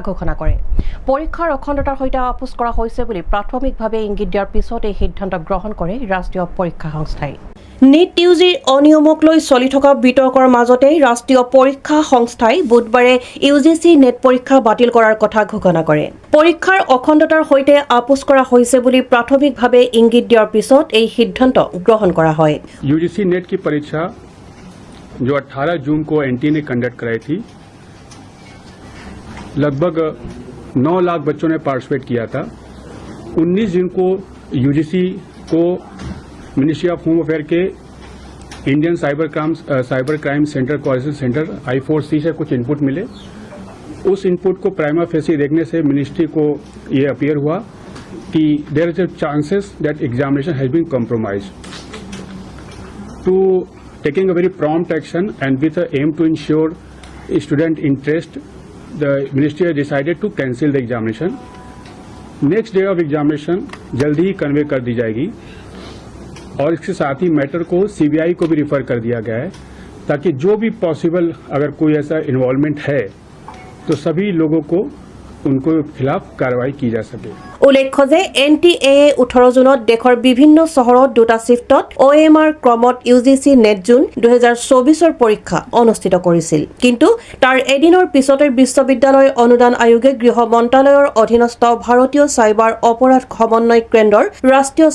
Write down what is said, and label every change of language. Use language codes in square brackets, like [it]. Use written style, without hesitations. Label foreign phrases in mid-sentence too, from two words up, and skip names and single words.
[as] ঘোষণা কৰে পৰীক্ষাৰ অখণ্ডতাৰ সৈতে আপোচ কৰা হৈছে বুলি প্ৰাথমিকভাৱে ইংগিত দিয়াৰ পিছত এই সিদ্ধান্ত গ্ৰহণ কৰে ৰাষ্ট্ৰীয় পৰীক্ষা সংস্থাই নীট ইউজিৰ অনিয়মক লৈ চলি থকা বিতৰ্কৰ মাজতে ৰাষ্ট্ৰীয় পৰীক্ষা সংস্থাই বুধবাৰে ইউজিচি নেট পৰীক্ষা বাতিল কৰাৰ কথা ঘোষণা কৰে পৰীক্ষাৰ অখণ্ডতাৰ সৈতে আপোচ কৰা হৈছে বুলি প্ৰাথমিকভাৱে ইংগিত দিয়াৰ পিছত এই সিদ্ধান্ত গ্ৰহণ কৰা হয় [hi] यूजीसी नेट की परीक्षा जो 18 जून को एनटीए ने कंडक्ट कराई थी लगभग 9 लाख बच्चों ने पार्टिसिपेट किया था 19 जून को यूजीसी को मिनिस्ट्री ऑफ होम अफेयर के इंडियन साइबर क्राइम सेंटर कोऑर्डिनेशन सेंटर I4C से कुछ इनपुट मिले उस इनपुट को [la] prima facie [hi] देखने से मिनिस्ट्री को ये अपीयर हुआ कि [en] there is a chances that examination has been compromised to taking a very prompt action and with the aim to ensure student interest, the ministry has decided to cancel the examination. Next day of examination [hi] जल्दी ही कन्वे कर दी जाएगी और इसके साथ ही मैटर को सीबीआई को भी रिफर कर दिया गया है ताकि जो भी पॉसिबल अगर कोई ऐसा इन्वॉल्वमेंट है तो सभी लोगों को उनको खिलाफ कार्रवाई की जा सके [as] উল্লেখ্য যে এনটিএ 18 জুনত দেশৰ বিভিন্ন চহৰত দুটা শিফটত OMR ক্ৰমত ইউজিচি নেট জুন 2024 পৰীক্ষা অনুষ্ঠিত কৰিছিল কিন্তু তাৰ এদিনৰ পিছতে বিশ্ববিদ্যালয় অনুদান আয়োগে গৃহ মন্ত্ৰালয়ৰ অধীনস্থ ভাৰতীয় সাইবাৰ অপৰাধ সমন্বয় কেন্দ্ৰৰ ৰাষ্ট্ৰীয়